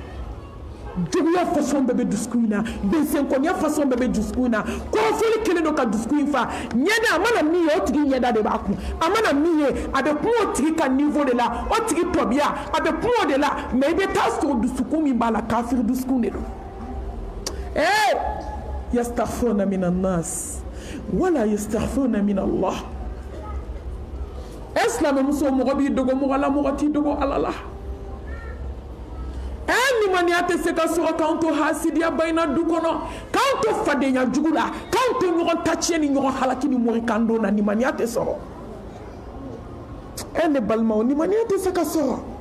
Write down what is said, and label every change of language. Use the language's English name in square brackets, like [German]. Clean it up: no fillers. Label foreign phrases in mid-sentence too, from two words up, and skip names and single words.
[Bambara] dusukun in na juguya façon bɛɛ bɛ dusukun in na bɛnsɛnkɔniya façon bɛɛ bɛ dusukun in na kɔrɔfɔli kelen don ka dusukun in fa ɲɛda a mana min ye o tigi ɲɛda de b'a kun a mana min ye a bɛ kun o tigi ka niveau de la o tigi tɔbiya a bɛ kun o de la mais i bɛ taa sɔrɔ dusukun min b'a la kafiri dusukun de don [Arabic] يستخفون من الناس ولا يستخفون من الله [Bambara] islam muso mɔgɔ b'i dogo mɔgɔ la mɔgɔ t'i dogo ala la nimaniya tɛ se ka sɔrɔ k'an to hasidiya bayina du kɔnɔ k'an to fadenya jugu la k'an to ɲɔgɔn taciyɛ ni ɲɔgɔn halaki ni mɔrikando na nimaniya tɛ sɔrɔ ne balimaw nimaniya tɛ se ka sɔrɔ